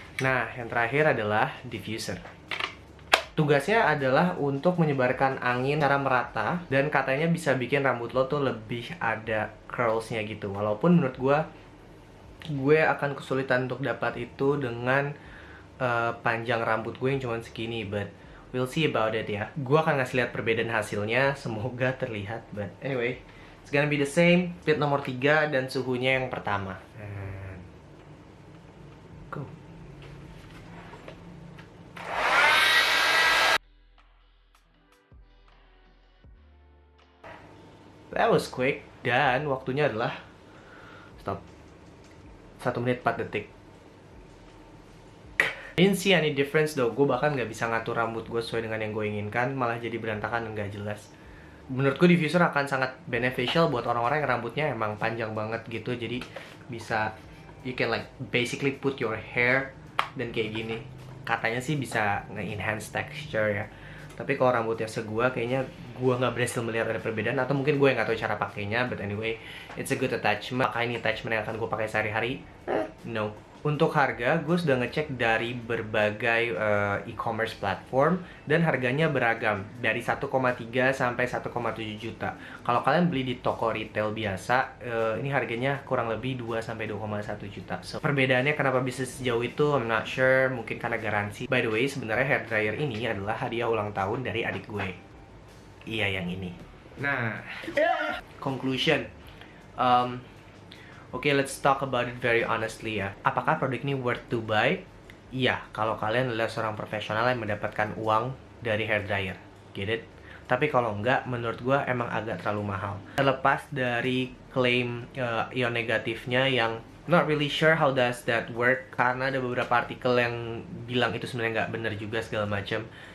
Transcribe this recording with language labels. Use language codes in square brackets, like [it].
[id] Nah, yang terakhir adalah diffuser. Tugasnya adalah untuk menyebarkan angin secara merata dan katanya bisa bikin rambut lo tuh lebih ada curls-nya gitu. Walaupun menurut gue akan kesulitan untuk dapat itu dengan panjang rambut gue yang cuma segini, [en] but we'll see about it [id] ya. Gue akan ngasih lihat perbedaan hasilnya, semoga terlihat. [en] But anyway, it's gonna be the same. [id] Speed nomor 3 dan suhunya yang pertama. [en] And go. That was quick. [id] Dan waktunya adalah stop 1 menit 4 detik. [en] Didn't see any difference though. [id] Gue bahkan nggak bisa ngatur rambut gue sesuai dengan yang gue inginkan. Malah jadi berantakan dan nggak jelas. Menurutku diffuser akan sangat beneficial buat orang-orang yang rambutnya emang panjang banget gitu. Jadi bisa, [en] you can like basically put your hair [id] dan kayak gini. Katanya sih bisa nge-enhance texture ya. Tapi kalau rambutnya segua, kayaknya gue nggak berhasil melihat ada perbedaan. Atau mungkin gue nggak tahu cara pakainya. [en] But anyway, it's a good attachment. [id] Apakah ini attachment yang akan gue pakai sehari-hari? No. Untuk harga, gue sudah ngecek dari berbagai e-commerce platform. Dan harganya beragam. Dari 1,3 sampai 1,7 juta. Kalau kalian beli di toko retail biasa, ini harganya kurang lebih 2 sampai 2,1 juta. So, perbedaannya kenapa bisa sejauh itu, [en] I'm not sure. [id] Mungkin karena garansi. [en] By the way, [id] sebenarnya hair dryer ini adalah hadiah ulang tahun dari adik gue. Iya, yang ini. Nah, conclusion. [en] Okay, let's talk about it very honestly ya. [id] Apakah produk ini [en] worth to buy? [id] Iya, kalau kalian adalah seorang profesional yang mendapatkan uang dari hair dryer. [en] Get it? [id] Tapi kalau enggak, menurut gue emang agak terlalu mahal. Terlepas dari klaim ion negatifnya yang [en] not really sure how does that work, [id] karena ada beberapa artikel yang bilang itu sebenarnya nggak bener juga segala macam.